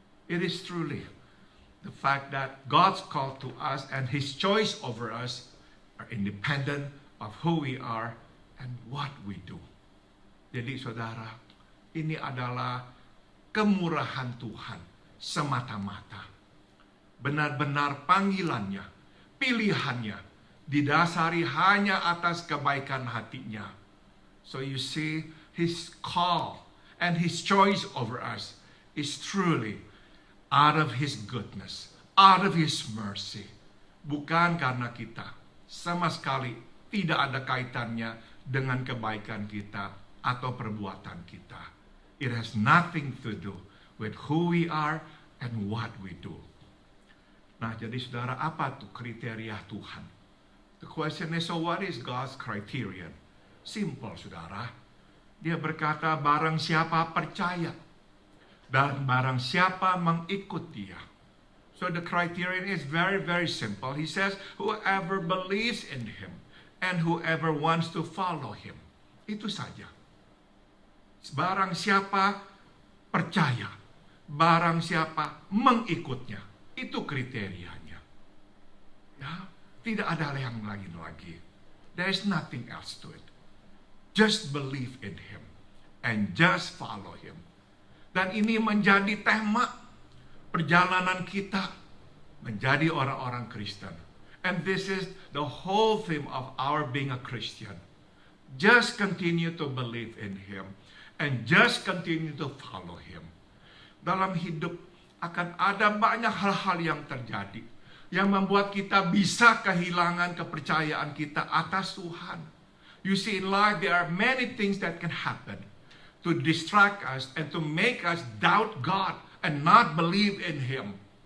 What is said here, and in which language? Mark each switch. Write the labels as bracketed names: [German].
[English] It is truly the fact that God's call to us and his choice over us are independent of who we are and what we do. [Indonesian] Jadi saudara, ini adalah kemurahan Tuhan semata-mata. Benar-benar panggilannya, pilihannya, didasari hanya atas kebaikan hatinya. [English] So you see, his call and his choice over us is truly out of his goodness, out of his mercy. [Indonesian] Bukan karena kita, sama sekali tidak ada kaitannya dengan kebaikan kita atau perbuatan kita. [English] It has nothing to do with who we are and what we do. [Indonesian] Nah, jadi saudara, apa tuh kriteria Tuhan? [English] The question is, so what is God's criterion? [Indonesian] Simple, saudara. Dia berkata, barang siapa percaya dan barang siapa mengikut dia. [English] So the criterion is very, very simple. He says, whoever believes in him and whoever wants to follow him. [Indonesian] Itu saja. Barang siapa percaya, barang siapa mengikutnya. Itu kriterianya. Ya, tidak ada yang lain lagi. [English] There is nothing else to it. Just believe in him and just follow him. [Indonesian] Dan ini menjadi tema perjalanan kita menjadi orang-orang Kristen. [English] And this is the whole theme of our being a Christian. Just continue to believe in him and just continue to follow him. [Indonesian] Dalam hidup akan ada banyak hal-hal yang terjadi yang membuat kita bisa kehilangan kepercayaan kita atas Tuhan. [English] You see, in life there are many things that can happen to distract us and to make us doubt God and not believe in him.